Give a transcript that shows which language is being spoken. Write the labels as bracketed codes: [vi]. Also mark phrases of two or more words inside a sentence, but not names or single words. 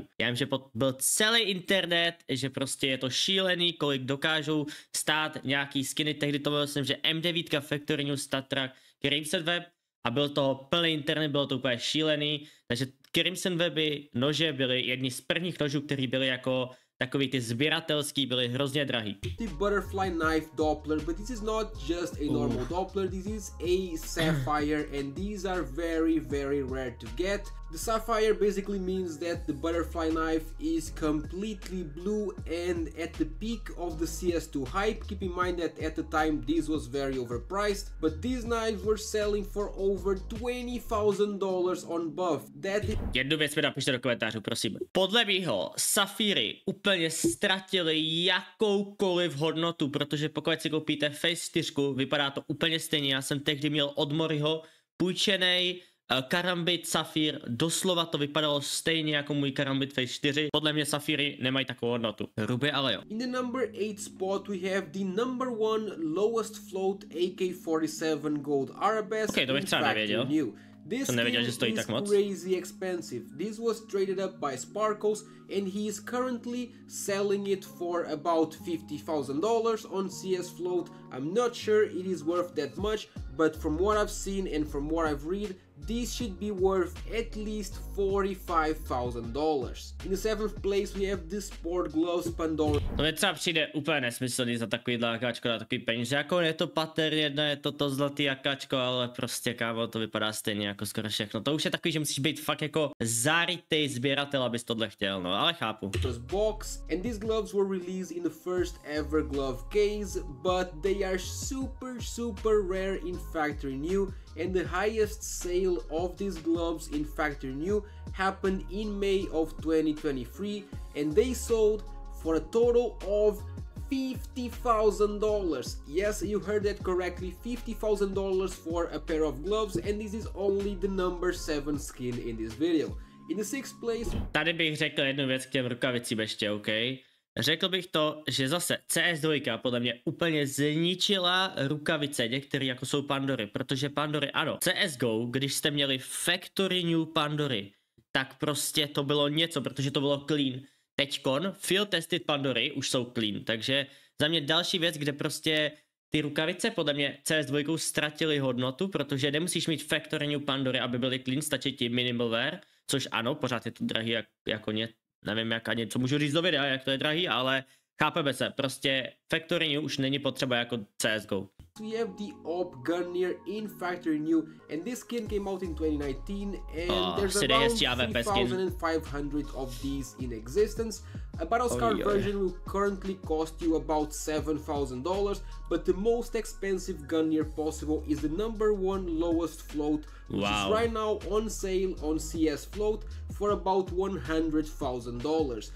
[cs] Já vím, že byl celý internet, že prostě je to šílený, kolik dokážou stát nějaký skiny. Tehdy to bylo, myslím, že M9, [en] Factory New, [cs] Statra, Crimson Web a byl to plný internet, bylo to úplně šílený. Takže Crimson Weby nože byly jedni z prvních nožů, který byly jako takový ty sběratelský, byly hrozně drahý. [en] The butterfly knife Doppler, but this is not just a normal Doppler, this is a sapphire, and these are very rare to get. The sapphire basically means that the butterfly knife is completely blue, and at the peak of the CS2 hype, keep in mind that at the time this was very overpriced, but these knives were selling for over $20,000 on buff. [cs] Jednu věc mi napište do komentářů, prosím. Podle mýho safíry úplně ztratili jakoukoliv hodnotu, protože pokud si koupíte Face 4, vypadá to úplně stejně. Já jsem tehdy měl od Moriho půjčenej Karambit Safír, doslova to vypadalo stejně jako můj Karambit Face 4. Podle mě safíry nemají takovou hodnotu. Hrubě, ale jo. [en] In the number 8 spot we have the number 1 lowest float AK-47 Gold Arabesque. [cs] To bych třeba nevěděl. [en] This skin is crazy expensive. This was traded up by Sparkles and he is currently selling it for about $50,000 on CS Float. I'm not sure it is worth that much, but from what I've seen and from what I've read, this should be worth at least $45,000. In the 7th place we have the Sport Gloves Pandora. [cs] To mi třeba přijde úplně nesmyslný za takovýhle akáčko na takový peníze. Jako je to pattern jedna, je to zlatý akáčko, ale prostě kámo, to vypadá stejně jako skoro všechno. To už je takový, že musíš být fakt jako zárytej sběratel, abys tohle chtěl, no, ale chápu. [en] Box, and these gloves were released in the first ever glove case, but they are super rare in Factory New, and the highest sale of these gloves in Factory New happened in May of 2023, and they sold for a total of $50,000. Yes, you heard that correctly, $50,000 for a pair of gloves, and this is only the number 7 skin in this video. In the 6th place... [cs] Tady bych řekl jednu věc k těm rukavicím ještě, OK? Řekl bych to, že zase CS2 podle mě úplně zničila rukavice některé jako jsou Pandory, protože Pandory ano, CSGO, když jste měli [en] Factory New [cs] Pandory, tak prostě to bylo něco, protože to bylo clean. Teďkon [en] field tested [cs] Pandory už jsou clean, takže za mě další věc, kde prostě ty rukavice podle mě CS2 ztratily hodnotu, protože nemusíš mít [en] Factory New [cs] Pandory, aby byly clean, stačí ti [en] minimal wear, [cs] což ano, pořád je to drahý, jako nevím jak ani, co můžu říct do videa, jak to je drahý, ale chápeme se, prostě [en] Factory New [cs] už není potřeba jako CSGO. [en] We have the Op Gunner in Factory New, and this skin came out in 2019, and there's around 3,500 of these in existence. A battle scar version will currently cost you about $7,000, but the most expensive gunner possible is the #1 lowest float, which is right now on sale on CS Float for about $100,000.